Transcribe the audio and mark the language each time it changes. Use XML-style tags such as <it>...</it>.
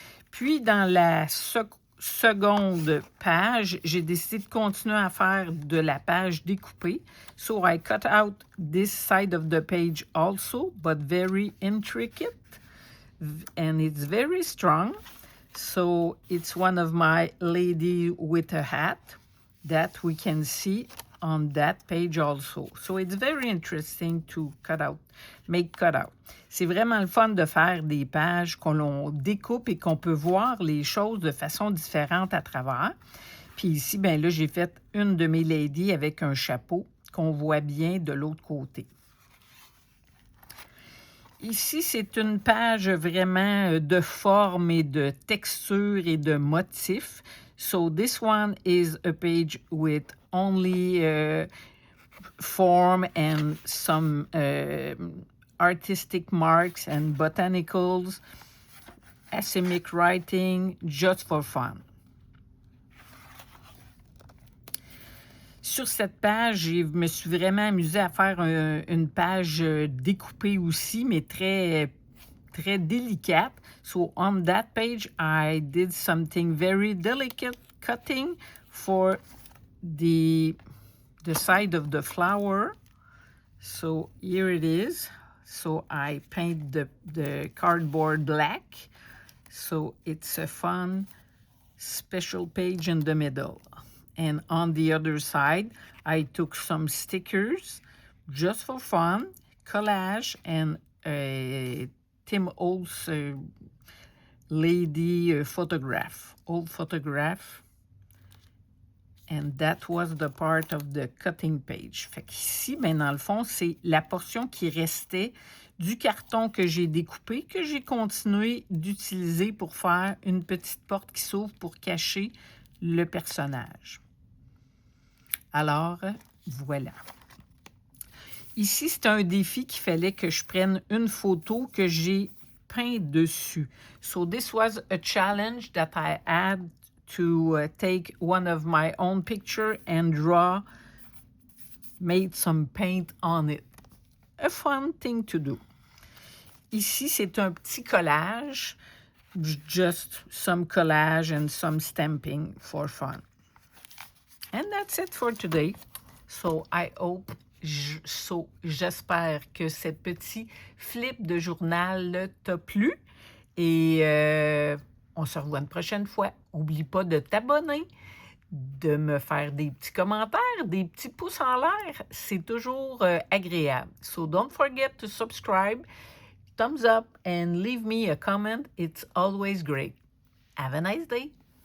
<fr>Puis, dans la seconde page, j'ai décidé de continuer à faire de la page découpée.</fr> <en>So, I cut out this side of the page also, but very intricate. And it's very strong. So, it's one of my lady with a hat that we can see on that page also. So it's very interesting to make cutout.</en> <fr>C'est vraiment le fun de faire des pages qu'on découpe et qu'on peut voir les choses de façon différente à travers. Puis ici, ben là, j'ai fait une de mes ladies avec un chapeau qu'on voit bien de l'autre côté. Ici, c'est une page vraiment de forme et de texture et de motifs.</fr> <en>So this one is a page with only form and some artistic marks and botanicals, asemic writing, just for fun.</en> <fr>Sur cette page, je me suis vraiment amusée à faire une page découpée aussi, mais très, très délicate.</fr> <en>So on that page, I did something very delicate cutting for the side of the flower. So here it is. So I paint the cardboard black. So it's a fun special page in the middle. And on the other side, I took some stickers just for fun, collage, and Tim Holtz lady photograph, old photograph. And that was the part of the cutting page.</en> <fr>Fait qu'ici, ben, dans le fond, c'est la portion qui restait du carton que j'ai découpé, que j'ai continué d'utiliser pour faire une petite porte qui s'ouvre pour cacher le personnage. Alors, voilà. Ici, c'est un défi qu'il fallait que je prenne une photo que j'ai peint dessus.</fr> <en>So this was a challenge that I had to take one of my own picture and draw, made some paint on it. A fun thing to do.</en> <fr>Ici, c'est un petit collage,</fr> <en>just some collage and some stamping for fun. And that's it for today. So I hope,</en> <fr>j'espère que ce petit flip de journal t'a plu. Et on se revoit une prochaine fois. N'oublie pas de t'abonner, de me faire des petits commentaires, des petits pouces en l'air. C'est toujours agréable.</fr> <en>So don't forget to subscribe, thumbs up, and leave me a comment. It's always great. Have a nice day.</en>